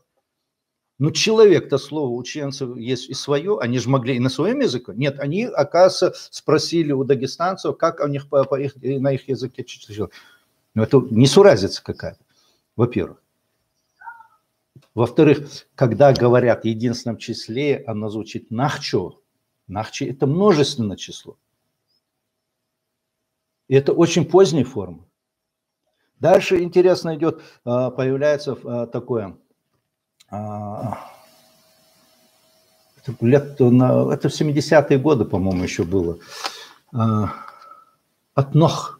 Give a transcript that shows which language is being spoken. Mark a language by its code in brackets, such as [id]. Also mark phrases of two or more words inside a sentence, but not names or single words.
[ru] Ну, человек-то слово у чеченцев есть и свое, они же могли и на своем языке. Нет, они, оказывается, спросили у дагестанцев, как у них на их языке чеченцев. Ну, это несуразица какая-то, во-первых. Во-вторых, когда говорят в единственном числе, оно звучит нахчо. Нахчи – это множественное число. И это очень поздняя форма. Дальше интересно идет, появляется такое, это в 70-е годы, по-моему, еще было, от Нох.